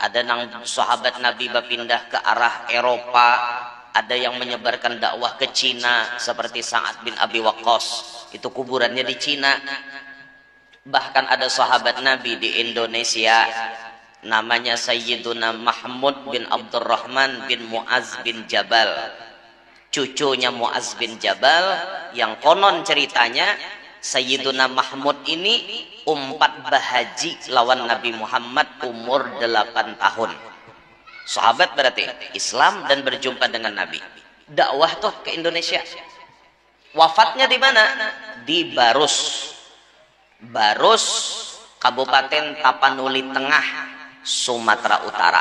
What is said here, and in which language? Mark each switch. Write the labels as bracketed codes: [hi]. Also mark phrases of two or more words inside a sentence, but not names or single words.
[id] Ada nang sahabat Nabi berpindah ke arah Eropa, ada yang menyebarkan dakwah ke Cina seperti Sa'ad bin Abi Waqqas, itu kuburannya di Cina. Bahkan ada sahabat Nabi di Indonesia namanya Sayyiduna Mahmud bin Abdurrahman bin Muaz bin Jabal, [bjn] cucunya Muaz bin Jabal, yang konon ceritanya Sayyiduna Mahmud ini umpat bahaji lawan Nabi Muhammad umur 8 tahun. [id] Sahabat berarti Islam dan berjumpa dengan Nabi. Dakwah tuh ke Indonesia. Wafatnya di mana? Di Barus. Barus, Kabupaten Tapanuli Tengah, Sumatera Utara.